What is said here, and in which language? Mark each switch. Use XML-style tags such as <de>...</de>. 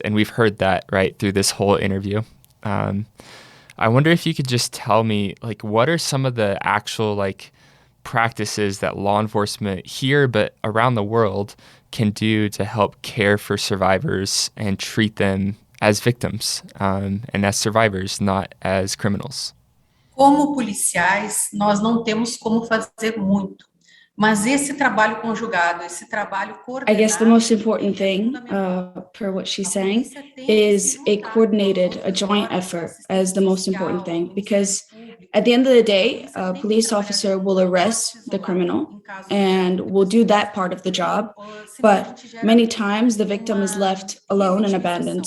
<en>And we've heard that right through this whole interview. I wonder if you could just tell me, what are some of the actual practices that law enforcement here, but around the world, can do to help care for survivors and treat them as victims and as survivors, not as criminals?</en> <pt>Como policiais, nós não temos como fazer muito. Mas esse trabalho conjugado, esse trabalho coordenado...</pt> <en>I guess the most important thing, per what she's saying, is a joint effort as the most important thing. Because at the end of the day, a police officer will arrest the criminal and will do that part of the job. But many times the victim is left alone and abandoned.</en>